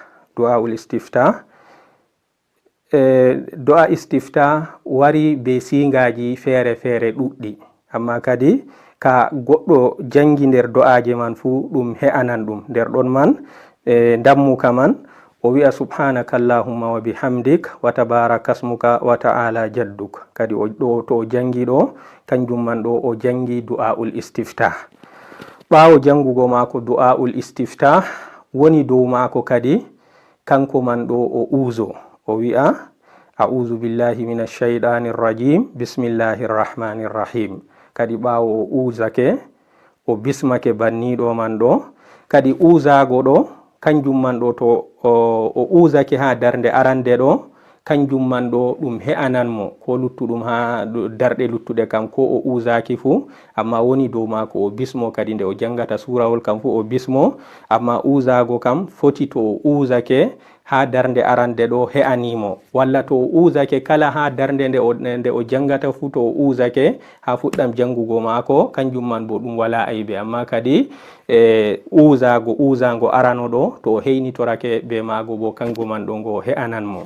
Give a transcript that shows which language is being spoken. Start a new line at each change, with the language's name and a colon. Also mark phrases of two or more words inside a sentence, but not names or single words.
Arabic: دعاء الاستفتاح
Fula: wari be singaji fere ɗuɗɗi, amma kadi ka goɗɗo jangi nder du'aje man fu ɗum he'anan ɗum nder ɗon man dammuka man o wi'a
Arabic: سبحانك اللهم وبحمدك وتبارك اسمك وتعالى جدك.
Fula: Kadi to o jangi ɗo kanjum man ɗo o jangi
Arabic: دعاء الاستفتاح.
Fula: ɓawo jangugo maako
Arabic: دعاء الاستفتاح
Fula: woni dow maako kadi kanko man ɗo o uzo o wi'a
Arabic: أعوذ بالله من الشيطان الرجيم بسم الله الرحمن الرحيم.
Fula: Kadi ɓawo o uzake o bismake banniɗo man ɗo kadi uzago ɗo kanjum man ɗo to o uzake ha darnde arande ɗo kanjum man ɗo ɗum he'anan mo ko luttuɗum ha darɗe luttuɗe kam ko o uzaki fu, amma woni dow mako o bismo kadi nde o jangata surawol kam fu o bismo, amma uzago kam foti to o uzake ha darnde arande ɗo he'animo, walla to o uzake kala ha darnde nde o jangata fu to o uzake ha fuɗɗam jangugo mako kanjum man bo ɗum wala aibe, amma kadi uzago arano ɗo to o heynitorake be mago bo kango man ɗo ngo he'anan mo.